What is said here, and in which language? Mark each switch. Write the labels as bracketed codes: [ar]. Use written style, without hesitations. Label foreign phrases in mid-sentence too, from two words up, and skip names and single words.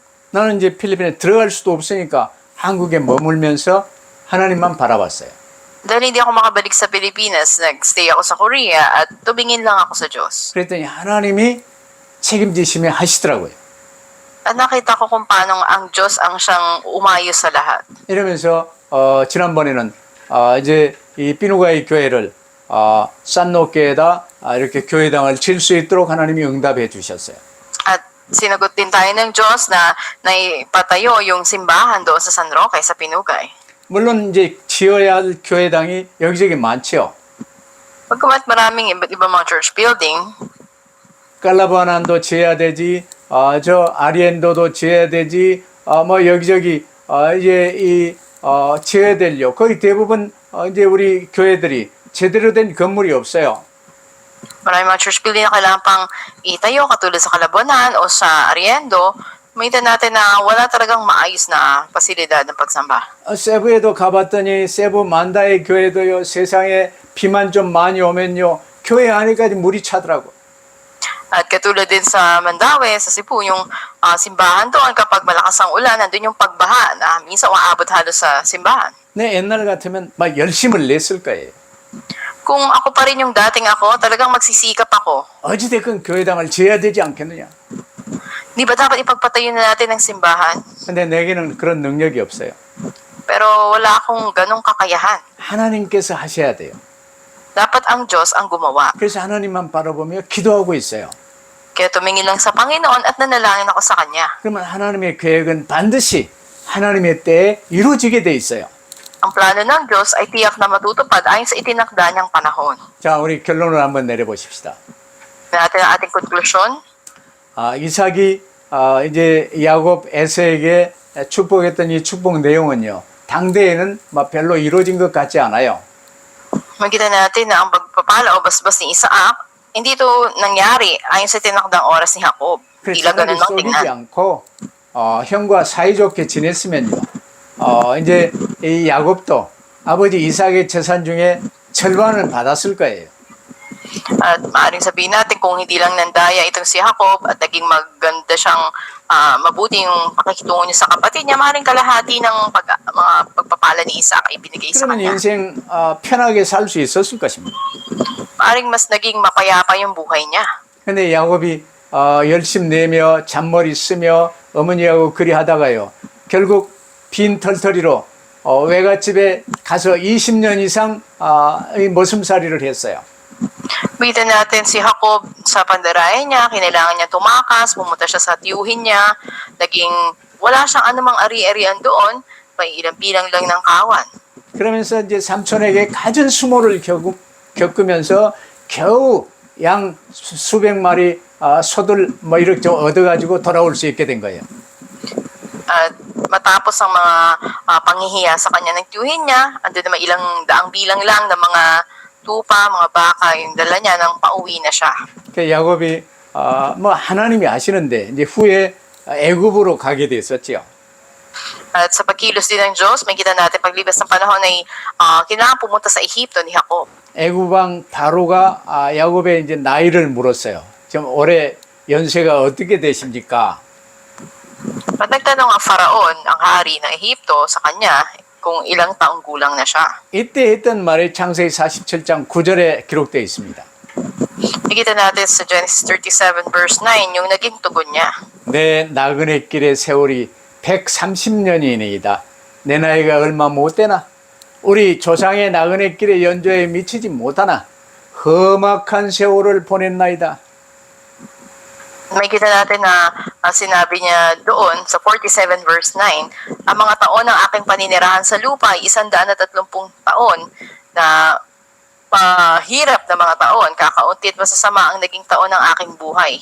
[ko] 나는 이제 필리핀에 들어갈 수도 없으니까 한국에 머물면서 하나님만 바라봤어요. [tl] Dahil hindi ako makabalik sa Pilipinas, nagstay ako sa Korea at tumingin lang ako sa Diyos. [ko] 그랬더니 하나님이 책임지시며 하시더라고요. [tl] At nakita ko kung paano ang Diyos ang siyang umayos sa lahat. [ko] 이러면서 지난번에는 이제 이 피누가의 교회를 산노교에다 이렇게 교회당을 질 수 있도록 하나님이 응답해 주셨어요. [tl] At sinagot din tayo ng Diyos na naipatayo yung simbahan doon sa San Roque sa Pinugay. [ko] 물론 이제 지어야 할 교회당이 여기저기 많죠. [tl] Pagkamat maraming iba't ibang mga [en] church building, [ko] 깔라바난도 지어야 되지, 저 아리엔도도 지어야 되지, 뭐 여기저기 이제 이 지어야 될요. 거의 대부분 이제 우리 교회들이 제대로 된 건물이 없어요. [tl] maraming mga [en] church building [tl] na kailangan pang itayo katulad sa Calabonan o sa Arriendo. Makita natin na wala talagang maayos na pasilidad ng pagsamba. [ko] 세부에도 가봤더니 세부 만다의 교회도요. 세상에 비만 좀 많이 오면요. 교회 안에까지 물이 차더라고. [tl] At katulad din sa Mandaue, sa Cebu, yung simbahan doon kapag malakas ang ulan, nandun yung pagbaha na minsan umaabot halos sa simbahan. [ko] 내 옛날 같으면 막 열심을 냈을 거예요. [tl] Kung ako pa rin yung dating ako, talagang magsisikap ako. [ko] 어찌됐건 교회당을 지어야 되지 않겠느냐. [tl] Di ba dapat ipagpatayo na natin ng simbahan? [ko] 근데 내게는 그런 능력이 없어요. [tl] Pero wala akong ganong kakayahan. [ko] 하나님께서 하셔야 돼요. [tl] Dapat ang Diyos ang gumawa. [ko] 그래서 하나님만 바라보며 기도하고 있어요. [tl] Kaya tumingin lang sa Panginoon at nanalangin ako sa Kanya. [ko] 그러면 하나님의 계획은 반드시 하나님의 때에 이루어지게 돼 있어요. [tl] Ang plano ng Diyos ay tiyak na matutupad ayon sa itinakda niyang panahon. [ko] 자, 우리 결론을 한번 내려보십시다. [tl] Natin ang ating konklusyon. [ko] 이삭이 이제 야곱 에서에게 축복했던 이 축복 내용은요, 당대에는 막 별로 이루어진 것 같지 않아요. [tl] Makita natin na ang pagpapala o basbas ni Isaac, hindi ito nangyari ayon sa tinakdang oras ni Jacob. [ko] 그래서 [tl] Tila [ko] 차라리 [tl] ganun ang [ko] 쏘이지 [tl] tingnan. [ko] 않고 형과 사이좋게 지냈으면요, 이제 이 야곱도 아버지 이삭의 재산 중에 절반을 받았을 거예요. [tl] At maaaring sabihin natin kung hindi lang nandaya itong si Jacob at naging maganda siyang mabuti yung pakikitungo niya sa kapatid niya, maaaring kalahati ng mga pagpapala ni Isaac ay binigay sa [ko] 그러면 [tl] kanya. [ko] 인생 편하게 살 수 있었을 것입니다. [tl] Maaaring mas naging mapayapa yung buhay niya. [ko] 근데 야곱이 열심 내며 잔머리 쓰며 어머니하고 그리 하다가요, 결국 빈 털터리로 외갓집에 가서 20년 이상 이 머슴살이를 했어요. [tl] Kita natin si Jacob sa pandarayan niya, kinailangan niya tumakas, pumunta siya sa tiyuhin niya, naging wala siyang anumang ari-arian doon, may ilang bilang lang ng kawan. [ko] 그러면서 이제 삼촌에게 갖은 수모를 겪으면서 겨우 양 수백 마리 소들 뭐 이렇게 좀 얻어가지고 돌아올 수 있게 된 거예요. [tl] At matapos ang mga panghihiya sa kanya ng tiyuhin niya, ando naman ilang daang bilang lang ng mga tupa, mga baka, yung dala niya nang pauwi na siya. [ko] 그 야곱이 뭐 하나님이 아시는데 이제 후에 애굽으로 가게 됐었지요. [tl] At sa pagkilos din ng Diyos, may kita natin paglibas ng panahon ay kailangan pumunta sa Ehipto ni Jacob. [ko] 애굽 왕 바로가 야곱의 이제 나이를 물었어요. 지금 올해 연세가 어떻게 되십니까? [tl] At nagtanong ang Faraon, ang hari ng Ehipto, sa kanya kung ilang taong gulang na siya. [ko] 이때 했던 말이 창세기 47장 9절에 기록되어 있습니다. [tl] Nakita natin sa Genesis 37 verse 9 yung naging tugon niya. [ko] 내 나그네 길의 세월이 130년이니이다. 내 나이가 얼마 못 되나? 우리 조상의 나그네 길의 연조에 미치지 못하나? 험악한 세월을 보냈나이다. [tl] May kita natin na sinabi niya doon sa 47 verse 9, ang mga taon ng aking paninirahan sa lupa ay 130 taon na hirap na mga taon, kakaunti at masasama ang naging taon ng aking buhay.